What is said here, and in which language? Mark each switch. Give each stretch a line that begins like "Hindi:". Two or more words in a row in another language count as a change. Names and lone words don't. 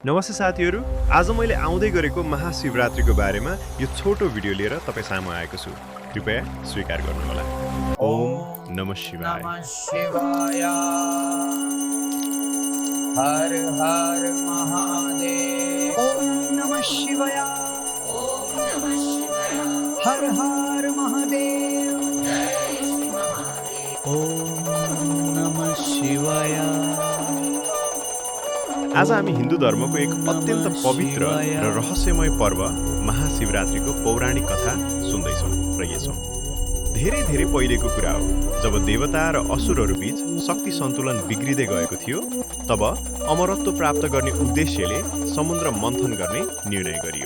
Nepali: नमस्ते साथीहरू, आज मैले आउँदै गरेको महाशिवरात्रिको बारेमा यो छोटो भिडियो लिएर तपाईँ सामु आएको छु। कृपया स्वीकार गर्नुहोला।
Sanskrit: ओम नमः शिवाय। नमः शिवाय। हर हर महादेव। ओम नमः शिवाय। ओम नमः शिवाय। हर हर महादेव। जय श्री महादेव। ओम नमः शिवाय।
Nepali: आज हामी हिन्दू धर्मको एक अत्यन्त पवित्र र रहस्यमय पर्व महाशिवरात्रिको पौराणिक कथा सुन्दैछौँ र हेर्छौँ। धेरै धेरै पहिलेको कुरा हो, जब देवता र असुरहरू बीच शक्ति सन्तुलन बिग्रिँदै गएको थियो, तब अमरत्व प्राप्त गर्ने उद्देश्यले समुद्र मन्थन गर्ने निर्णय गरियो।